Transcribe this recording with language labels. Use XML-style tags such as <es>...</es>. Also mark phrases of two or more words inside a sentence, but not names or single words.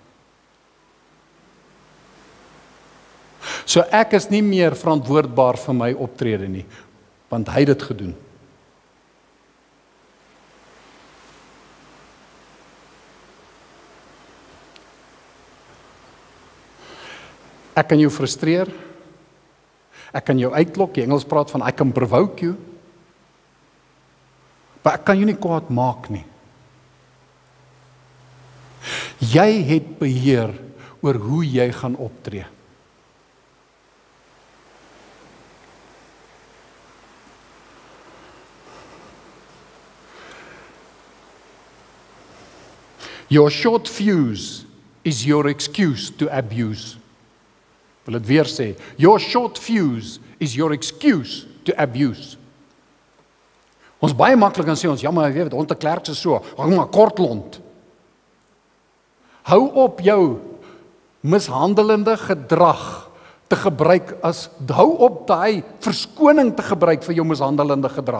<af>So ek is nie meer verantwoordbaar vir my optrede nie, want hy het dit gedoen. Ek kan jou frustreer, ek kan jou uitlok, die Engels praat van</af> <en>I can provoke you,</en> <af>maar ek kan jou nie kwaad maak nie. Jy het beheer oor hoe jy gaan optree.</af> <en>Your short fuse is your excuse to abuse.</en> <af>Wil dit weer sê,</af> <en>your short fuse is your excuse to abuse.</en> <af>Ons baie maklik kan sê ons, ja maar jy weet, Onte Klerk is so, hang maar kort lont. Hou op jou mishandelende gedrag te gebruik hou op daai verskoning te gebruik vir jou mishandelende gedrag.</af>